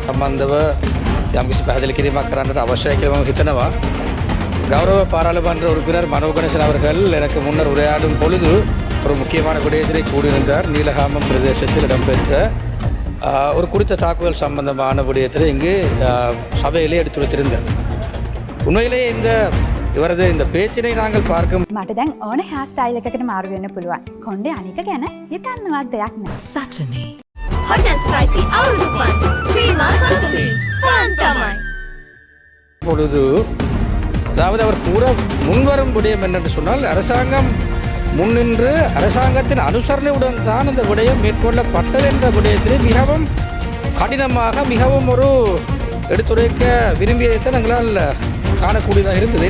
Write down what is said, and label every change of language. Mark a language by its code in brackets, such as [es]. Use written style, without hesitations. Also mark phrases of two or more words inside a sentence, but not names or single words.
[si] සම්බන්ධව යම්කිසි පැහැදිලි කිරීමක් කරන්නට අවශ්‍යයි කියලා මම හිතනවා. [ta] கௌரவ பாராளுமன்ற உறுப்பினர் மனோ கணேசன் அவர்கள் எனக்கு முன்னர் உரையாடும் பொழுது ஒரு முக்கியமான விடயத்திலே கூறியிருந்தார். நீலகாமம் பிரதேசத்தில் இடம்பெற்ற ஒரு குறித்த தாக்குதல் சம்பந்தமான விடயத்தில் இங்கு சபையிலே எடுத்துரைத்திருந்தார். உண்மையிலேயே இவரது இந்த பேச்சினை நாங்கள் பார்க்க [si] මට දැන් ඕන හෑ ස්ටයිල් එකකට මාරු වෙන්න පුළුවන්. කොණ්ඩේ අනික ගැන හිතන්නවත් දෙයක් නැහැ. [en] Saturday. Hot and spicy අවුරුදු fun. Prima Saturday. [si] Fun තමයි. [ta] பொழுது அதாவது அவர் கூற முன்வரும் விடயம் என்னென்று சொன்னால் அரசாங்கம் முன்னின்று அரசாங்கத்தின் அனுசரணையுடன் தான் இந்த விடயம் மேற்கொள்ளப்பட்டது என்ற விடயத்திலே மிகவும் கடினமாக மிகவும் ஒரு எடுத்துரைக்க விரும்பியதைத்தான் எங்களால் காணக்கூடியதாக இருந்தது.